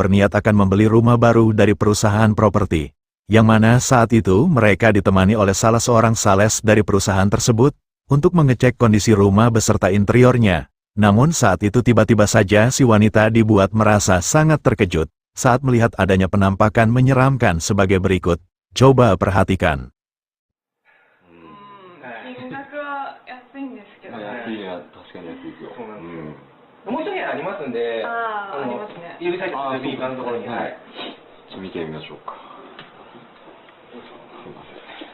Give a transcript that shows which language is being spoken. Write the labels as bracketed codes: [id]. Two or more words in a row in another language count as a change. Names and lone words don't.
[id] berniat akan membeli rumah baru dari perusahaan properti, yang mana saat itu mereka ditemani oleh salah seorang sales dari perusahaan tersebut untuk mengecek kondisi rumah beserta interiornya. Namun saat itu tiba-tiba saja si wanita dibuat merasa sangat terkejut saat melihat adanya penampakan menyeramkan sebagai berikut. Coba perhatikan. [ja] 金額は安いんですけど、安いや、確かに安いですよ。そうなんですうん。もう一部屋ありますんで、あのりますね。指先の右側のところに、あーはい。ちょっと見てみましょうか。すいません。